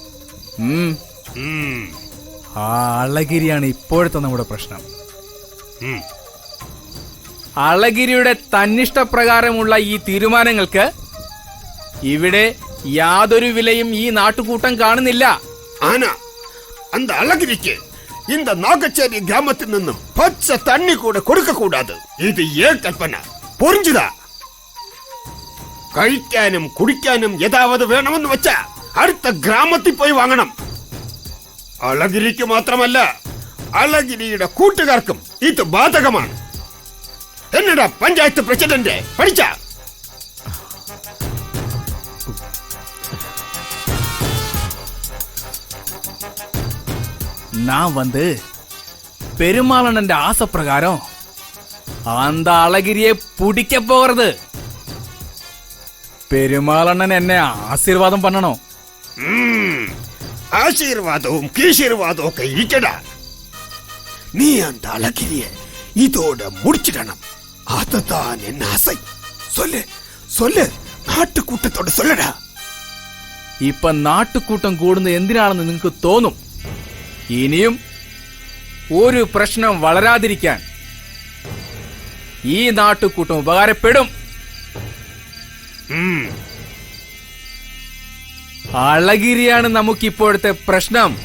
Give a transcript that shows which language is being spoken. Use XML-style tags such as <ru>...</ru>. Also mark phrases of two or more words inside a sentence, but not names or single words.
<ml>ആ അളഗിരിയാണ് ഇപ്പോഴത്തെ നമ്മുടെ പ്രശ്നം. അളഗിരിയുടെ തന്നിഷ്ടപ്രകാരമുള്ള ഈ തീരുമാനങ്ങൾക്ക് ഇവിടെ യാതൊരു വിലയും ഈ നാട്ടുകൂട്ടം കാണുന്നില്ല.</ml> <ta>ആന அந்த அழகிரிக்கு இந்த நாகச்சேரி கிராமத்தில் நிന്നും பச்சை தண்ணி கூட கொடுக்க கூடாது. இது ஏன் கல்பന? புரிஞ்சுதா?</ta> <ml>കഴിക്കാനും കുടിക്കാനും ഏതാവത് വേണമെന്ന് വെച്ചാ അടുത്ത ഗ്രാമത്തിൽ പോയി വാങ്ങണം. അളഗിരിക്ക് മാത്രമല്ല, അളഗിരിയുടെ കൂട്ടുകാർക്കും ഇത് ബാധകമാണ്. എന്നടാ പഞ്ചായത്ത് പ്രസിഡന്റ് പഠിച്ച</ml> <ta>நான் வந்து பெருமாளனന്റെ ஆசைப்பிரகாரம் அந்த அழகிரியை பிடிக்க போகிறது. பெருமாளண்ணன் என்ன ஆசீர்வாதம் பண்ணணும்.</ta> <ml>ஆசீர்வாதവും கீசீர்வாதവും ഒക്കെ ഇരിക്കടാ.</ml> <ta>നീ அந்த அழகிரியை இதோட முடிச்சிடணும். அதுதான் என் ஆசை. சொல்லு சொல்லு,</ta> <ml>നാട്ടുകൂട്ടത്തോട് சொல்லடா. ഇപ്പൊ നാട്ടുകൂട്ടം കൂടുന്നത് എന്തിനാണെന്ന് നിങ്ങൾക്ക് തോന്നും. ഇനിയും ഒരു പ്രശ്നം വളരാതിരിക്കാൻ ഈ നാട്ടുകൂട്ടം ഉപകാരപ്പെടും. അളഗിരിയാണ് നമുക്കിപ്പോഴത്തെ പ്രശ്നം.</ml>